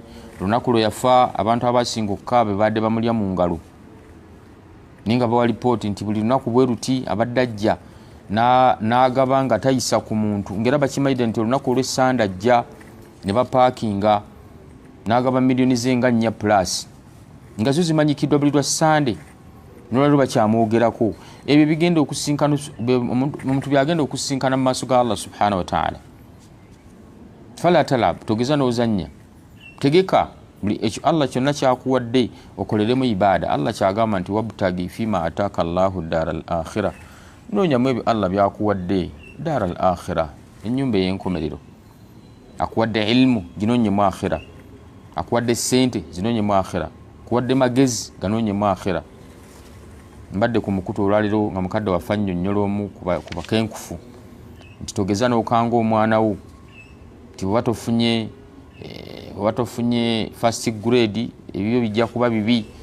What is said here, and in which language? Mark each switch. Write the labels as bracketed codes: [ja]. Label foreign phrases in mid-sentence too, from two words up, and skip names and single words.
[lg] Lunaku lwe yafa abantu abasinga okukaaba badde bamulya mu ngalo, ninga bawa lipooti nti buli lunaku bwe ruti abadde ajja n'agaba nga tayisa ku muntu, ngera bakimayidde nti olunaku olw'essande ajja ne bapaakinga n'agaba miliyoni ze nga 4 plus nga zo zimanyikiddwa buli lwa Sande, n'olwaliro bakyamwogerako. Ebyo bigenda okusinkana omuntu byagenda okusinkana mu maaso ga Allah [ar] سبحانه وتعالى. فلا طلب, [lg] togeza n'ozannya, tegeka buli ekyo Allah kyonna kyakuwadde okoleremu ibada. Allah kyagamba nti [ar] وابتغ فيما آتاك الله الدار الآخرة, [lg] noonyamu ebyo Allah byakuwadde [ar] الدار الآخرة, [lg] ennyumba ey'enkomerero. Akuwadde ilmu, ginoonyemu akhirah. Akuwadde sente, zinoonyemu akhirah. Akuwadde magezi, ganoonyemu akhirah. Mbadde ku mukutu olwaliro nga mukadde wafa nnyonnyola omu ku bakenkufu nti togeza n'okanga omwana wo nti bwe batofunye [en] first grade [lg] ebyo bijja kuba bibi.